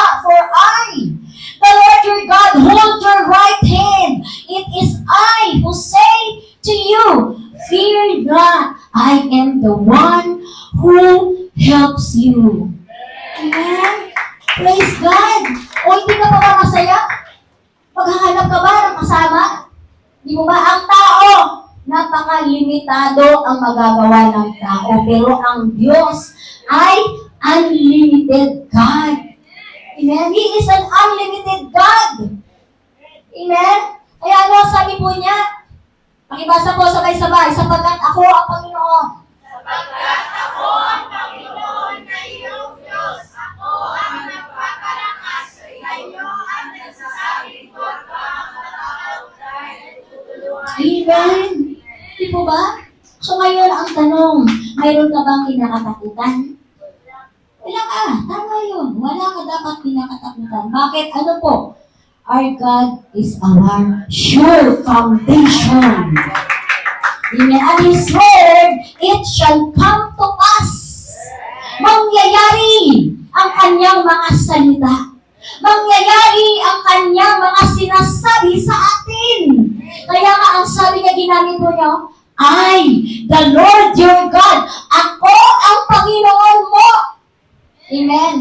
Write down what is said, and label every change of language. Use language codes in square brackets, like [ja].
[en] For I, the Lord your God, hold your right hand. It is I who say to you, fear not, I am the one who helps you. [tl] Amen? [en] Praise God! [tl] O hindi ka pa ba masaya? Maghahanap ka ba ng kasama? Di mo ba? Ang tao, napakalimitado ang magagawa ng tao. Pero ang Diyos ay [en] unlimited God. Amen? He is an unlimited God. Amen? [tl] Kaya ano sabi po niya? Pakibasa po sabay-sabay, sapagkat ako ang Panginoon. Sapagkat ako ang Panginoon na iyong Diyos. Ako ang nagpapalakas sa iyo at nagsasabing huwag kang matakot dahil tutulungan. Amen. Di po ba? So ngayon ang tanong, mayroon ka bang kinakatakutan? Wala ka. Tama yun. Wala ka dapat kinakatakutan. Bakit? Ano po? [en] Our God is our sure foundation. Amen. And His word, it shall come to pass. [tl] Mangyayari ang kanyang mga salita. Mangyayari ang kanyang mga sinasabi sa atin. Kaya nga ang sabi niya, ginamit mo niya, [en] I, the Lord your God, [tl] ako ang Panginoon mo. Amen.